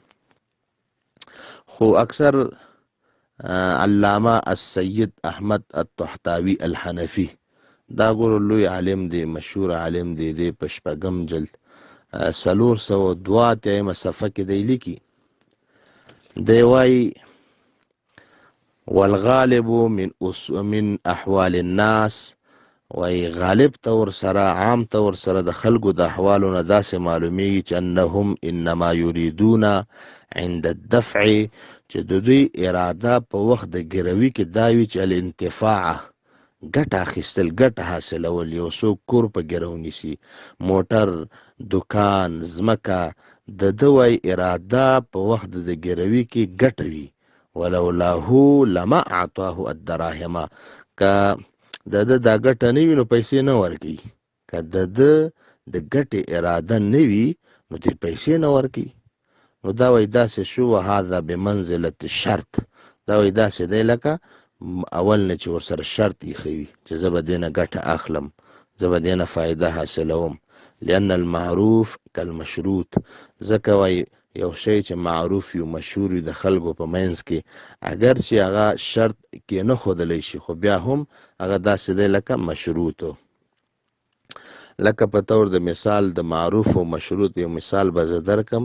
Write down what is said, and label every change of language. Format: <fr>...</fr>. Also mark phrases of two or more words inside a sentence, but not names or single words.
<ps>خو اکثر علامه السید احمد الطحطاوی الحنفی دا ګورو لوی عالم دی، مشهور عالم دی، دی په 6 جلد 402 صفحه کې دی لیکي دی وای</ps> <ar>والغالب من احوال الناس،</ar> <ps>وای غالب تور سره عام تور سره د خلقو د احوالو نه داسې معلومیږي چې</ps> <ar>انهم انما یریدون عند الدفع</ar> <ps>چې د دوی اراده په وخت د ګروي کې داوي چې الانتفاع ګټه اخیستل ګټه حاصلول. یو څوک کور په ګرو نیسي، موټر، دکان، ځمکه، د دوی اراده په وخت د ګروي کې ګټه وي.</ps> <ar>ولولاه لما اعطاه الدراهم،</ar> <ps>که دا ګټه نه وي نو پیسې نه ورکي، که د ګټې اراده نه وي نو دې پیسې نه ورکي. نو دا وای داسې شو</ps> <ar>هذا بمنزله الشرط،</ar> <ps>دا وای داسې دی لکه اول نه چې ورسره شرط یې خوي چې زه به دې نه ګټه اخلم، زه به دې نه فایده حاصلوم.</ps> <ar>لأن المعروف کالمشروط،</ar> <ps>ځکه وای یو شی چې معروف یو مشهور وي د خلکو په منځ کې اگر چې هغه شرط کې نه ښودلی شي خو بیا هم هغه داسې دی لکه مشروطو. لکه په طور د مثال د معروف او مشروط یو مثال به زه درکم.</ps>